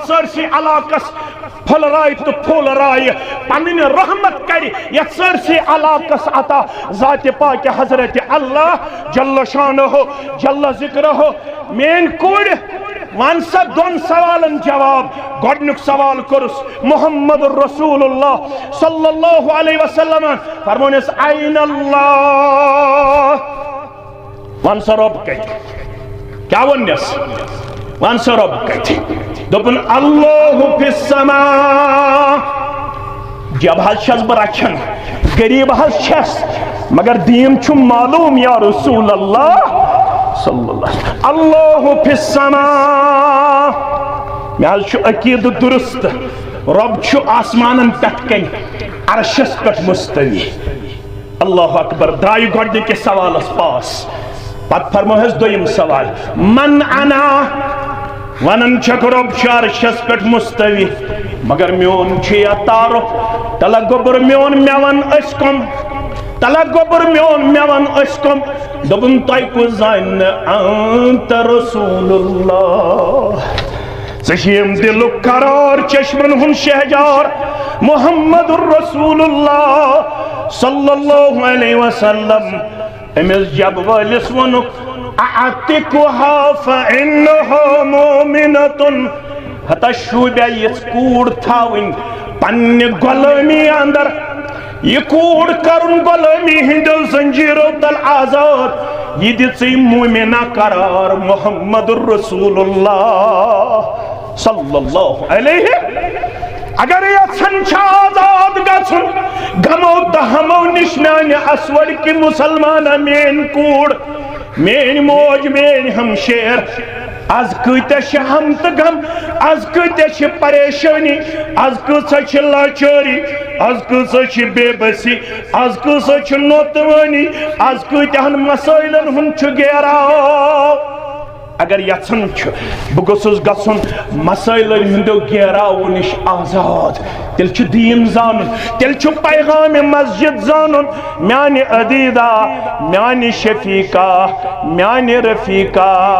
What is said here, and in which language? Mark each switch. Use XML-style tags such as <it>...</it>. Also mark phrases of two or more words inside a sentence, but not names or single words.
<ks>سٲرسٕے علاقس پھلرائے تو پھولرائے پنن رحمت کری یتھ سٲرسٕے علاقس عطا ذات پاک حضرت اللہ</ks> <ar>جل شانہ جل ذکرہ</ar> <ks>میٛٲنۍ کُڑۍ ون سا دۄن سوالن جواب گۄڈنیُک سوال کوٚرُس</ks> <ar>محمد رسول اللہ صلی اللہ علیہ وسلم</ar> <ks>فرمونیس</ks> <ar>این اللہ</ar> <ks>ون سا رب کتہِ کیٛاہ ووٚننس ون سا رب کتہِ دوٚپُن</ks> <ar>اللہ فی السماء</ar> <ks>جب حظ چھس بہٕ رچھان غریب حظ چھس مگر دین چھُ معلوم</ks> <ar>یا رسول اللہ صلی اللہ اللہ فی السماء</ar> <ks>مےٚ حظ چھُ عقیٖدٕ درست رب چھُ آسمانن پٮ۪ٹھ کَنہِ عرشس پٮ۪ٹھ مستوی</ks> <ar>اللہ اکبر</ar> <ks>درٛایہِ گۄڈنِکِس سوالس پاس پتہٕ فرموہس دوٚیِم سوال</ks> <ar>من انا</ar> <ks>ونن چھک رب چھُ عرشس پٮ۪ٹھ مستوی مگر میون چھُ یا تعارف تلا گوبر میون مےٚ ون أسۍ کم تلا گوبر میون مےٚ ون أسۍ کم دوٚپُن تۄہہِ کُس زانہِ نہٕ</ks> <ar>انت رسول اللہ</ar> <ks>ژٕ چھُیم دلُک قرار چشمن ہُنٛد شہجار</ks> <ar>محمد رسول اللہ صلی اللہ علیہ وسلم</ar> <ks>أمس جب وٲلِس ووٚنُکھ</ks> <ar>اعتقها فإنها مؤمنة</ar> <ks>ہتا شوٗبیا یِژھ کوٗر تھاوٕنۍ پننہِ غۄلٲمی اندر یہ کوٗر کرُن غۄلٲمی ہٕنٛدیو زنجیٖرو تل آزاد یہ دِژٕے مومنہ قرار</ks> <ar>محمد رسول اللہ صلی اللہ علیہ</ar> <ks>اگر یژھان چھ آزاد گژھُن غمو دہمو نش میانہِ اسوڑ کہ مسلمانہ میٲنۍ کوٗر میٲنۍ موج میٲنۍ ہمشیر آز کۭتیاہ چھِ ہم تہٕ غم آز کۭتیاہ چھِ پریشٲنی آز کۭژاہ چھِ لاچٲری آز کۭژاہ چھِ بے بسی آز کۭژاہ چھِ نوتوٲنی آز کۭتیاہن مسٲیلن ہُنٛد چھُ گیراو اگر یژھان چھُ بہٕ گوٚژھُس گژھُن مسٲیلن ہٕنٛدیو گیراوو نِش آزاد تیٚلہِ چھُ دیٖن زانُن تیٚلہِ چھُ پیغامِ مسجد زانُن میانہِ عدیٖدا میانہِ شفیٖقہ میانہِ رفیٖقہ</ks>